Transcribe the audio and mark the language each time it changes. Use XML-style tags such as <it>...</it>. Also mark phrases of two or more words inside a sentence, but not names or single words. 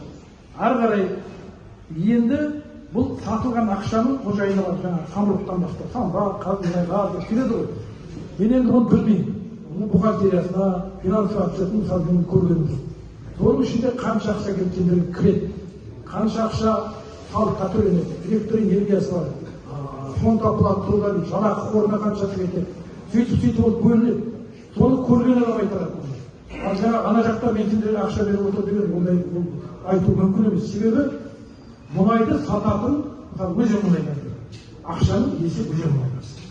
<kk>Ары қарай енді бұл сатылған ақшаның қожайыны бар, жаңағы самұрықтан бастап, самұрық, қазмұнайгаз келеді ғой. Мен енді оны білмеймін. Оның бухгалтериясына,</kk> <ru>финансовый отчетін</ru> <kk>мысалы мен көргенім жоқ. Соның ішінде қанша ақша кеткендерге кіреді, қанша ақша салыққа төленеді, электр энергиясы бар,</kk> <ru>фонд оплаты труда,</ru> <kk>жалақы қорына қанша кетеді. Сөйтіп ол бөлінеді. Соны көрген адам айтады. Ал жаңа ана жақта мен сендерге ақша беріп отыр деген ондай айту мүмкін емес. Себебі мұнайды сататын өзі мұнайдан ақшаның есі өзі мұнайдан.</kk>